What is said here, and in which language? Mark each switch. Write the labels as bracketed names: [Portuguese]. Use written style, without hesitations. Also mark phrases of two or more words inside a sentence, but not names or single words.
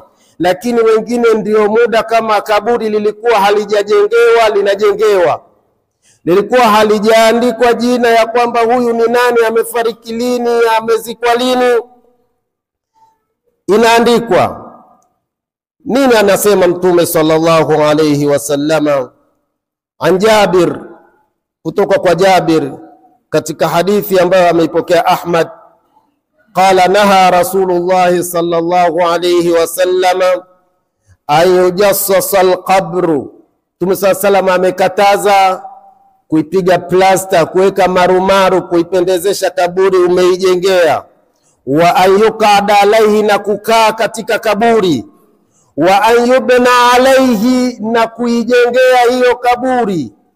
[Swahili] Lakini wengine ndio muda kama kaburi lilikuwa halijajengewa linajengewa, lilikuwa halijaandikwa jina ya kwamba huyu ni nani, amefariki lini, amezikwa lini, inaandikwa. Nini anasema Mtume [Arabic] صلى الله عليه وسلم عن جابر, [Swahili] kutoka kwa Jabir katika hadithi ambayo ameipokea Ahmad, [Arabic] قال نهى رسول الله صلى الله عليه وسلم أن يجصص القبر. [Swahili] Mtume [Arabic] صلى الله عليه وسلم [Swahili] amekataza kuipiga plasta, kuweka marumaru, kuipendezesha kaburi umeijengea. [Arabic] وأن يقعد عليه, [Swahili] na kukaa katika kaburi. [Arabic] وأن يبنى عليه, [Swahili] na kuijengea hiyo kaburi.